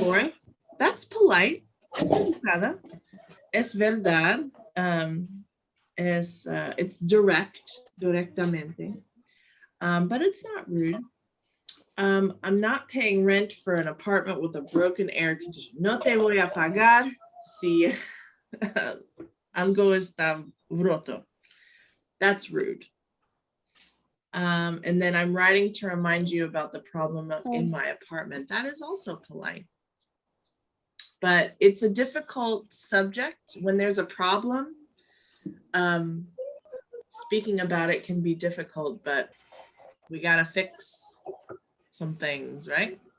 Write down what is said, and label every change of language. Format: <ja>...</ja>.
<en>4th. That's polite.</en> <es>Es educada. Es verdad.</es> <en>It's directamente. But it's not rude. I'm not paying rent for an apartment with a broken air conditioner.</en> <es>No te voy a pagar si algo está roto.</es> <en>That's rude. And then I'm writing to remind you about the problem in my apartment. That is also polite. But it's a difficult subject. When there's a problem, speaking about it can be difficult, but we got to fix some things, right?</en>